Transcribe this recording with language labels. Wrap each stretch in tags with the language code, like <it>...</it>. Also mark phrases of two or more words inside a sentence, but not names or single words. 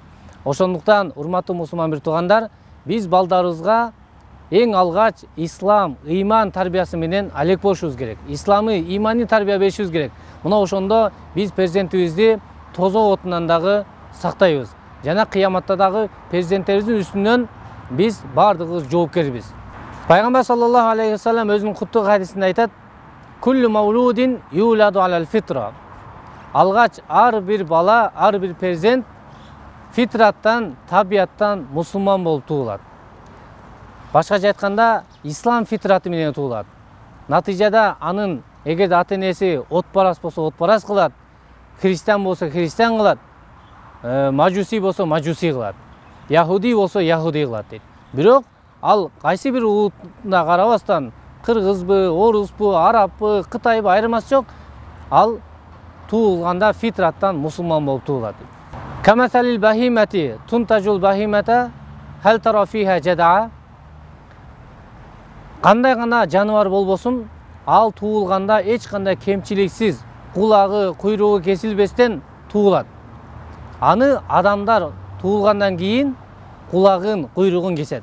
<ky>Ошондуктан, урматтуу мусулман бир туугандар, биз балдарыбызга эң алгач ислам, ыйман тарбиясы менен алек болушубуз керек. Исламый, ыймани тарбия беришибиз керек. Мына ошондо биз перзентибизди тозок отунан дагы сактайбыз. Жана кыяматта дагы перзенттерибиздин үстүнөн биз бардыгыбыз жоопкербиз. Пайгамбар</ky> <ar>صلى الله عليه وسلم</ar> <ky>өзүнүн куттук хадисинде айтат:</ky> <ar>"كل مولود يولد على الفطرة."</ar> <ky>Алгач ар бир бала, ар бир перзент фитраттан, табияттан мусулман болуп туулат. Башкача айтканда, ислам фитраты менен туулат. Натыйжада анын эгерде ата-энеси отпарас болсо отпарас кылат, христиан болсо христиан кылат, мажуси болсо мажуси кылат, яхуди болсо яхуди кылат дейт. Бирок ал кайсы бир улутуна карабастан, кыргызбы, оруспу, арабпы, кытайбы айырмасы жок, ал туулганда фитраттан мусулман болуп туулат.</ky> <ar>كمثل البهيمة تنتج البهيمة هل ترى فيها جدعاء.</ar> <ky>Кандай гана жаныбар болбосун, ал туулганда эч кандай кемчиликсиз, кулагы, куйругу кесилбестен туулат. Аны адамдар туулгандан кийин кулагын, куйругун кесет.</ky>